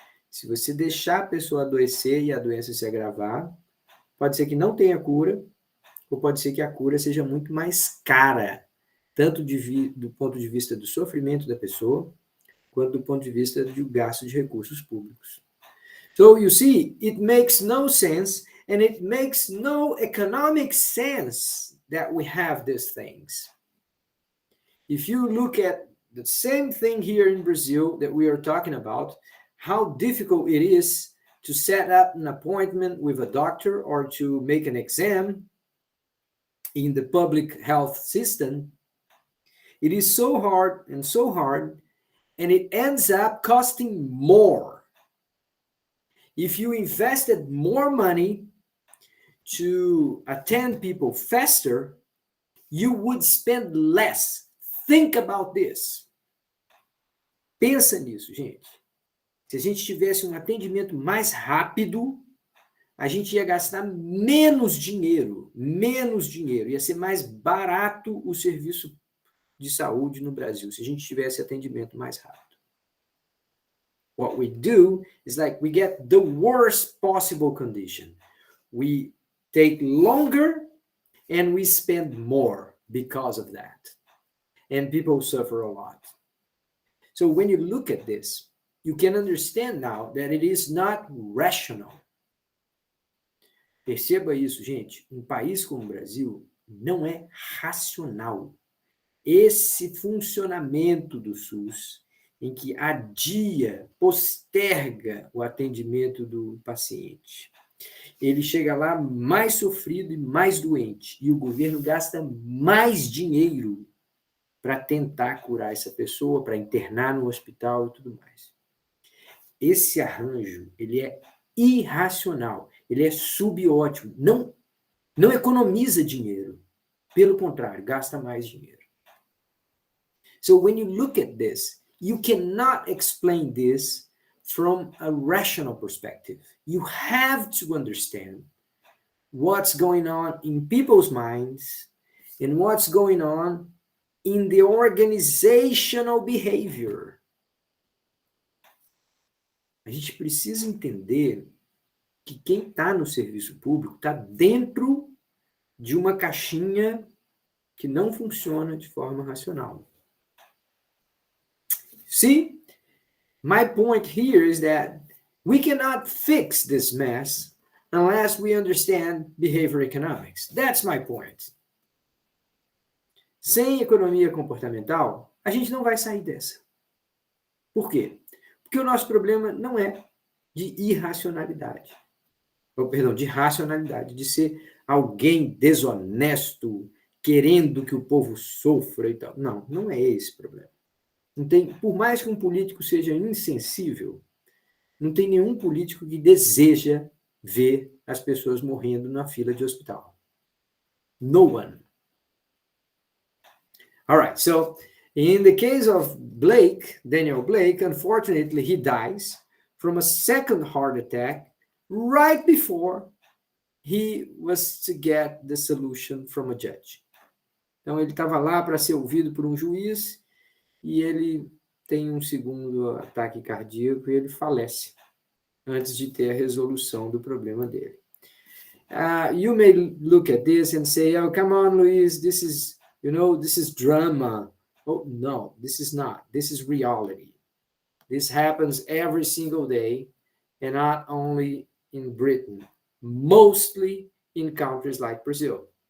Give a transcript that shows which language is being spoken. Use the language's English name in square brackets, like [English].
[Portuguese] Se você deixar a pessoa adoecer e a doença se agravar, pode ser que não tenha cura, ou pode ser que a cura seja muito mais cara, tanto do ponto de vista do sofrimento da pessoa, quanto do ponto de vista do gasto de recursos públicos. [English] So, you see, it makes no sense, and it makes no economic sense that we have these things. If you look at the same thing here in Brazil that we are talking about, how difficult it is to set up an appointment with a doctor or to make an exam in the public health system, it is so hard, and it ends up costing more. If you invested more money to attend people faster, you would spend less. Think about this. [Portuguese] Pensa nisso, gente. Se a gente tivesse um atendimento mais rápido, a gente ia gastar menos dinheiro. Ia ser mais barato o serviço de saúde no Brasil, se a gente tivesse atendimento mais rápido. [English] What we do is like we get the worst possible condition. We take longer and we spend more because of that. And people suffer a lot. So when you look at this, you can understand now that it is not rational. [Portuguese] Perceba isso, gente. Um país como o Brasil não é racional. Esse funcionamento do SUS, em que adia, posterga o atendimento do paciente. Ele chega lá mais sofrido e mais doente, e o governo gasta mais dinheiro para tentar curar essa pessoa, para internar no hospital e tudo mais. Esse arranjo, ele é irracional, ele é subótimo, não economiza dinheiro, pelo contrário, gasta mais dinheiro. [English] So when you look at this, you cannot explain this from a rational perspective. You have to understand what's going on in people's minds and what's going on in the organizational behavior. [Portuguese] A gente precisa entender que quem está no serviço público está dentro de uma caixinha que não funciona de forma racional. [English] See, my point here is that we cannot fix this mess unless we understand behavior economics. That's my point. [Portuguese] Sem economia comportamental, a gente não vai sair dessa. Por quê? Porque o nosso problema não é de irracionalidade. Ou, perdão, de racionalidade, de ser alguém desonesto, querendo que o povo sofra e tal. Não, não é esse o problema. Não tem, por mais que um político seja insensível, não tem nenhum político que deseja ver as pessoas morrendo na fila de hospital. [English] No one. All right, so in the case of Blake, Daniel Blake, unfortunately, he dies from a second heart attack right before he was to get the solution from a judge. [Portuguese] Então, ele estava lá para ser ouvido por um juiz e ele tem um segundo ataque cardíaco e ele falece antes de ter a resolução do problema dele. [English] You may look at this and say, oh, come on, Luis, this is drama. Oh, no, this is not. This is reality. This happens every single day, and not only in Britain, mostly in countries like Brazil.